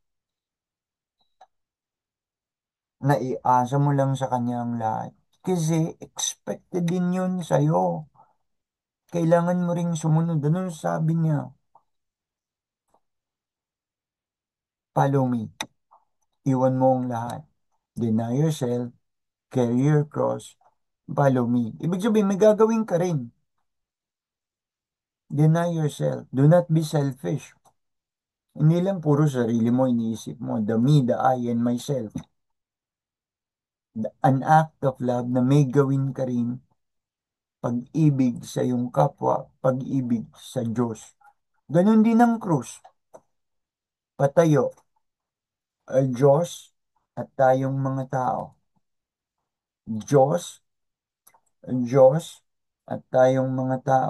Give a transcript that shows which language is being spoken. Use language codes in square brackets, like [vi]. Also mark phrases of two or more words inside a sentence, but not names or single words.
[tl] Naiasa mo lang sa Kanya ang lahat. Kasi expected din yun sa'yo. Kailangan mo ring sumunod. Ano sabi niya? [en] Follow me. [tl] Iwan mo ang lahat. [en] Deny yourself, carry your cross, follow me. [tl] Ibig sabihin, may gagawin ka rin. [en] Deny yourself. Do not be selfish. [tl] Hindi lang puro sarili mo iniisip mo. [en] The me, the I, and myself. An act of love [tl] na may gawin ka rin pag-ibig sa iyong kapwa, pag-ibig sa Diyos. Ganon din ang krus. Patayo, ay Diyos at tayong mga tao. Diyos, Diyos at tayong mga tao.